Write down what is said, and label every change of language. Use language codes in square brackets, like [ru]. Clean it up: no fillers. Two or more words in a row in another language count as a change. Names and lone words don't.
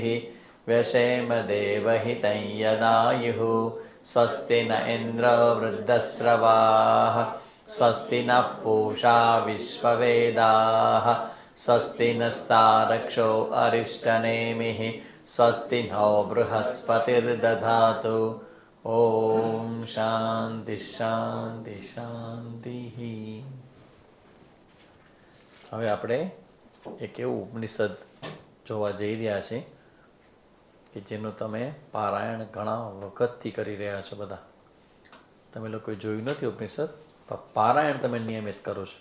[sa] व्यशेम देवहितं यदायुः स्वस्ति न इन्द्रो वृद्धस्रवाः स्वस्ति नः पूषा विश्ववेदाः स्वस्ति नस्तारक्षो अरिष्टनेमिः स्वस्ति नो बृहस्पतिर्दधातु ओम शांति शांति शांति। [gu] હવે આપણે એક એવું ઉપનિષદ જોવા જઈ રહ્યા છે કે જેનું તમે પારાયણ ઘણા વખતથી કરી રહ્યા છો. બધા તમે લોકોએ જોયું નથી ઉપનિષદ, પારાયણ તમે નિયમિત કરો છો.